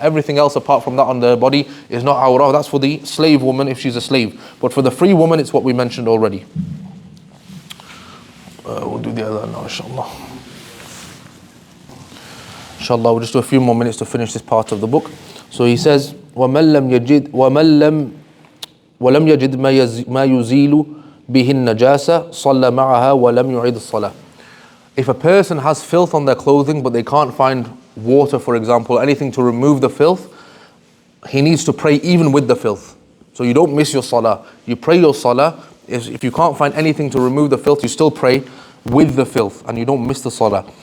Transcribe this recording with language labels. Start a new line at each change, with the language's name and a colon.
English: Everything else apart from that on the body is not awrah. That's for the slave woman if she's a slave. But for the free woman, it's what we mentioned already. We'll do the other now, inshallah. Inshallah, we'll just do a few more minutes to finish this part of the book. So he says,
Arabic: وَمَنْ لَمْ يَجِدْ مَا يُزِيلُ بِهِ النَّجَاسَةِ صَلَّ مَعَهَا وَلَمْ يُعِدْ الصَّلَاةِ.
English: If a person has filth on their clothing but they can't find water, for example, anything to remove the filth, he needs to pray even with the filth. So you don't miss your salah. You pray your salah. If you can't find anything to remove the filth, you still pray with the filth and you don't miss the salah.